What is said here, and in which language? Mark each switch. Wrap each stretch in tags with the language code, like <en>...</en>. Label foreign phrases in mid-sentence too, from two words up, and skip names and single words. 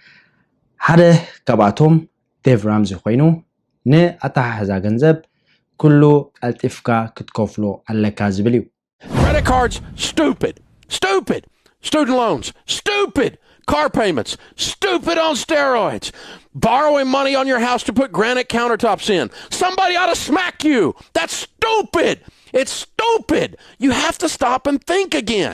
<ti>ሓደ ካብኣቶም ዴቭ ራምዚ ኮይኑ ንኣታሓዛ ገንዘብ ኩሉ ቀልጢፍካ ክትከፍሎ ኣለካ ዝብል እዩ</ti> <en>Credit cards stupid student loans stupid car payments, stupid on steroids. Borrowing money on your house to put granite countertops in. Somebody ought to smack you. That's stupid. It's stupid. You have to stop and think again.</en>